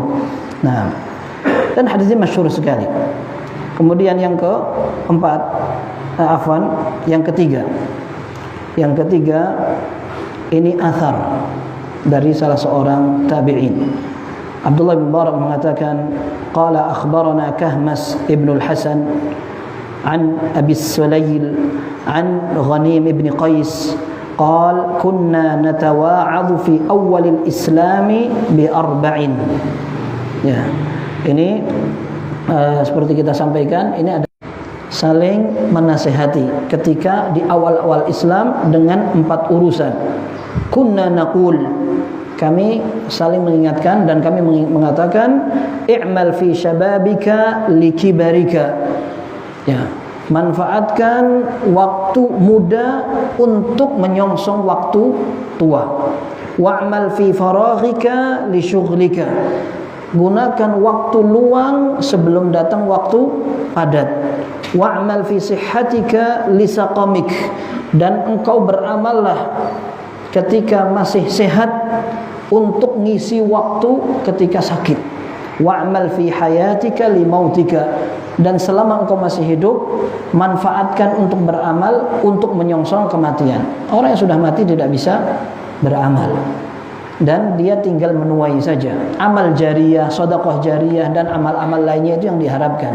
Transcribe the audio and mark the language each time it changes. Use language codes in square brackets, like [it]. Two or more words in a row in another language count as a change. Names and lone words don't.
[id] Nah, dan hadisnya masyhur sekali. Kemudian yang keempat, yang ketiga. Yang ketiga, ini athar dari salah seorang tabi'in. Abdullah bin Mubarak mengatakan, [ar] قال أخبرنا كهمس بن الحسن عن أبي السليل عن غنيم بن قيس قال كنا نتواعظ في أول الإسلام بأربع. [id] Ya, ini seperti kita sampaikan, ini ada saling menasihati ketika di awal-awal Islam dengan 4 urusan. [ar] كنا نقول, [id] kami saling mengingatkan dan kami mengatakan, [ar] اعمل في شبابك لكبرك. [id] Ya, manfaatkan waktu muda untuk menyongsong waktu tua. [ar] واعمل في فراغك لشغلك. [id] Gunakan waktu luang sebelum datang waktu padat. [ar] واعمل في صحتك لسقمك, [id] dan engkau beramallah ketika masih sehat untuk ngisi waktu ketika sakit. [ar] واعمل في حياتك لموتك, [id] dan selama engkau masih hidup manfaatkan untuk beramal untuk menyongsong kematian. Orang yang sudah mati tidak bisa beramal dan dia tinggal menuai saja. Amal jariyah, sedekah jariyah, dan amal-amal lainnya itu yang diharapkan.